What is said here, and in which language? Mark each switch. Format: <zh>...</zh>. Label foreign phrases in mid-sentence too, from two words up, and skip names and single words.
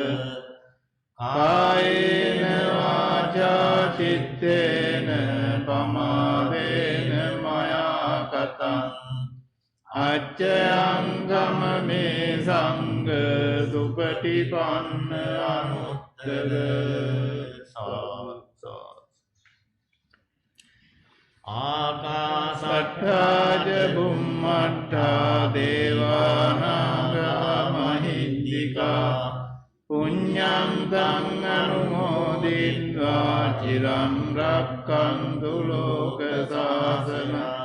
<pi>කායේන වාචා චිත්තේන පමාදේන මයා කතං අච්චයං ගමනේ සංඝ සුපටිපන්න අනුත්තර ආකාසට්ඨා ච බුම්මට්ඨා දේවානාගා මහිද්దికා පුඤ්ඤං තං අනුමෝදිत्वा චිරං රක්ඛන්තු ලෝක සාසනං</pi>